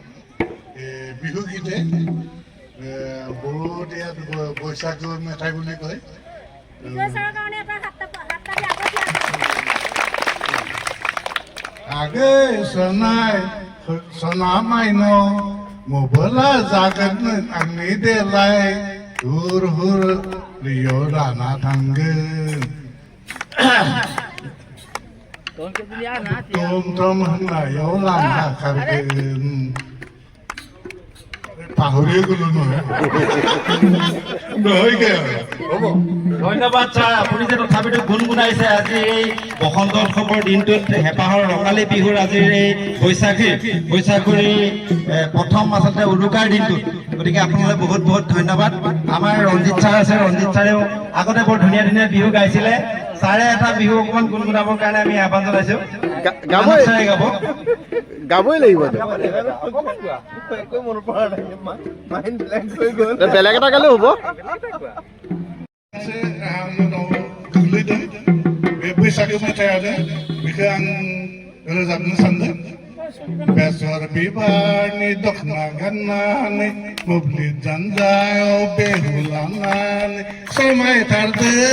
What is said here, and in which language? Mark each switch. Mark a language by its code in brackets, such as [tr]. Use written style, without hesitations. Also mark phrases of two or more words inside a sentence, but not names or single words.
[as] বিহুগীতে বহুত ইয়াত বৈশাখ মেঠাই বুলি কয়। [brx] आगे सनाइ सना माइन मबला जागत आंनि देलाय हुर हुर रियो लाना थांगोन टम टम होननायाव लाना खारगोन। [as] পাহৰিয়ে গ'লো নহয়। ধন্যবাদ ছাৰ, আপুনি যে তথাপিতো গুণগুণাইছে আজি এই বসন্ত উৎসৱৰ দিনটোত হেঁপাহৰ ৰঙালী বিহুৰ আজিৰ এই বৈশাখুৰী প্ৰথম আচলতে উৰুকাৰ দিনটোত। গতিকে আপোনালৈ বহুত বহুত ধন্যবাদ। আমাৰ ৰঞ্জিত ছাৰ আছে, ৰঞ্জিত ছাৰেও আগতে বৰ ধুনীয়া ধুনীয়া বিহু গাইছিলে। ছাৰে এটা বিহু অকণমান গুণগুণাবৰ কাৰণে আমি আহ্বান জনাইছোঁ। ছাৰে গাব, গাবই লাগিব। বেলেগ এটা গালেও হ'ব। [brx] बैसागु मेथाइ आरो बेखौ आं रोजाबनो सानदों। बेसर बिबारनि दखना गाननानै मोब्लिब जानजायाव बेहु लानानै समायथारदो